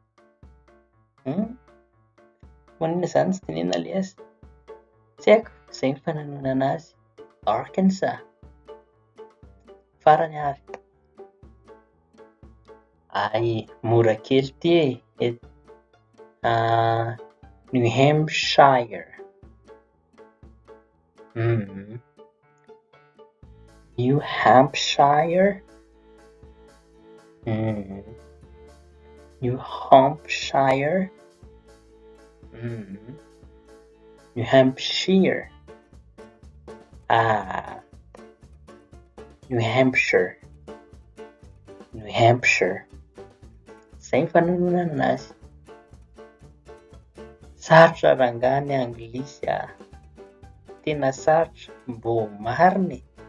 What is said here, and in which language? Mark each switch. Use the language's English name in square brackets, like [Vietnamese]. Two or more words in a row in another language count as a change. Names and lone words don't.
[Malagasy] Maninona izany tsy tenenina ilay azy? Tsy haiko, izay ny fananoana anazy. Arkansas. Farany ary. Mora kely ty New Hampshire. New Hampshire. New Hampshire. New Hampshire. New Hampshire. New Hampshire. Izay ny fananoana anazy. Sarotra rangaha ny anglisy Tena sarotra. Mbô marina